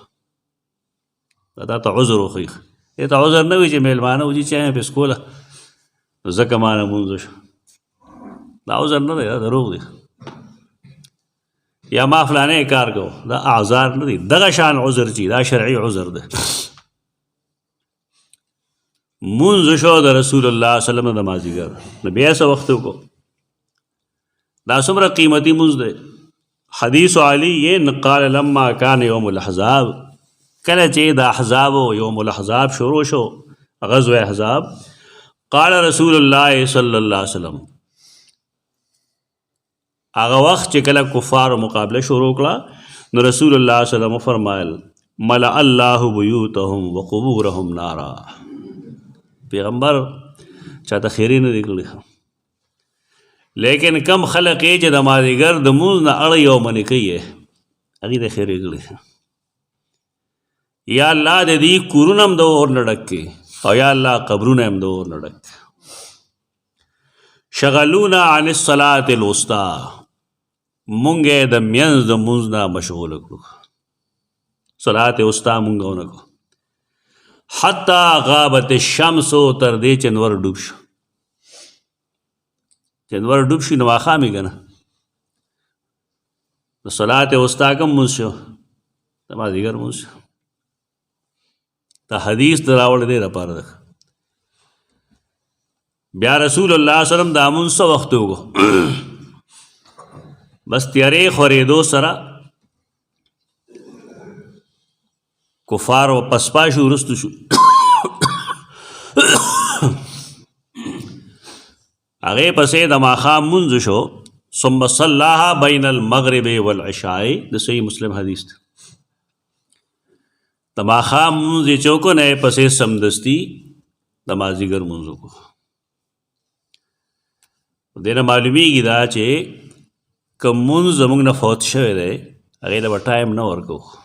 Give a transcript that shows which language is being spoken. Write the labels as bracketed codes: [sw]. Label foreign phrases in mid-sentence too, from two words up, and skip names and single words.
[ps] دا ته عذر وښیي دې ته عذر نه وي چې میلمانه وځي چای یې پسکوله نو ځکه ما نه مونځ وشو دا عذر نه دی دا دروغ دی یا ما فلانه کار کو دا اعذار نه دي دغه شان عذر چې دا شرعي عذر ده مونځ شو د رسول الله صلی الله علیه وسلم د مازدیګر نو بیا څه وخت وکړو دا څومره قیمتي مونځ دی حدیث [ar] علی قال لما کان یوم الاحزاب [ps] کله چې د احزاب او [ar] یوم الاحزاب [ps] شروع شو غزوه احزاب [ar] قال رسول الله صلی الله علیه وسلم [ps] هغه وخت چې کله کفارو مقابله شروع کړه نو رسول الله صلی الله علیه وسلم فرمایل [ar] ملأ الله بیوتهم وقبورهم نارا [ps] پیغمبر چاته خیری نه دی کړی لیکن کم خلق یې چې د مازدیګر د مونځ نه اړی او منې کوي هغې ته خیری کړی یا الله د دې کورونه هم د اور نه ډک کړي او یا الله قبرونه هم د اور نه ډک کړي [ar] شغلونا عن الصلاة الوسطى، [ps] مونږه د منځ د مونځ نه مشغول کړو، صلاة وسطى مونږه ونکړو. [ar] حتی غابت الشمس، [ps] تر دې چې نور ډوب شو. چې نور ډوب شي نو ماښام یې که نه، د صلاة وسطى کوم مونځ شو؟ د مازدیګر مونځ شو. دا حدیث د راوړ دی لپاره ده. بیا رسول الله صلی الله علیه وسلم دا مونځ څه وخت وکړو؟ بس تیارې خورېدو سره کفار و پسپا شو، وروستو شو. هغې پسې د ماښام مونځ شو. [ar] ثم صلاها بین المغرب والعشاء، [ps] د صحیح مسلم حدیث ده. د ماښام مونځ یې چې وکړو نه پسې سمدستي د مازدیګر مونځ وکړو. دې نه معلومیږي دا چې که مونځ زموږ نه فوت شوی دی هغې ته به ټایم نه ورکوو.